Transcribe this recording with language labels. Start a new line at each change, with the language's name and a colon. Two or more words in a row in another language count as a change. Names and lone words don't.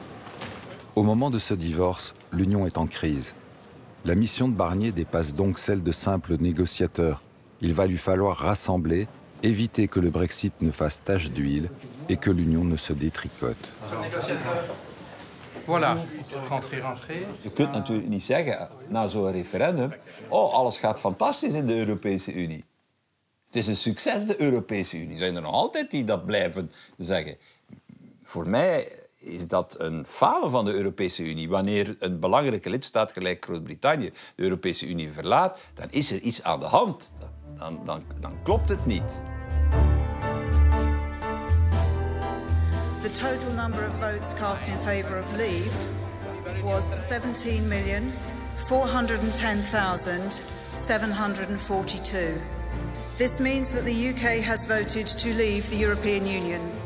French: Au moment de ce divorce, l'Union est en crise. La mission de Barnier dépasse donc celle de simple négociateur. Il va lui falloir rassembler, éviter que le Brexit ne fasse tache d'huile et que l'Union ne se détricote. Voilà, rentrez.
Dutch: Je kunt natuurlijk niet zeggen, na zo'n referendum, oh, alles gaat fantastisch in de Europese Unie. Het is een succes, de Europese Unie. Er zijn er nog altijd die dat blijven zeggen. Voor mij is dat een falen van de Europese Unie. Wanneer een belangrijke lidstaat gelijk Groot-Brittannië de Europese Unie verlaat, dan is er iets aan de hand. Dan klopt het niet.
English: The total number of votes cast in favour of leave was 17,410,742. This means that the UK has voted to leave the European Union.